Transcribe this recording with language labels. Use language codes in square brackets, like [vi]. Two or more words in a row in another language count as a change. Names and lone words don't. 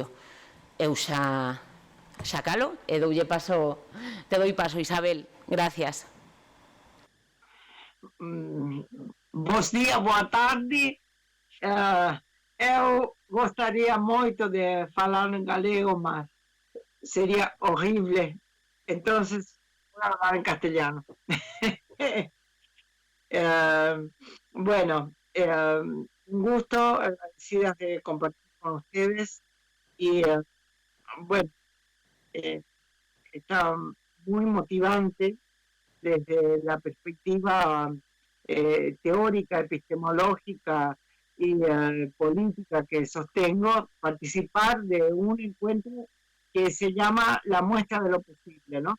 [gl] Eu xa calo e te doi paso, Isabel. Gracias. Bos días, boa tarde. Eu gostaria moito de falar en galego, mas sería horrible. [es] Entonces, voy a hablar en castellano. Bueno, un gusto, agradecida de compartir con ustedes y bueno, está muy motivante desde la perspectiva teórica, epistemológica y política que sostengo, participar de un encuentro que se llama La Muestra de lo Posible, ¿no?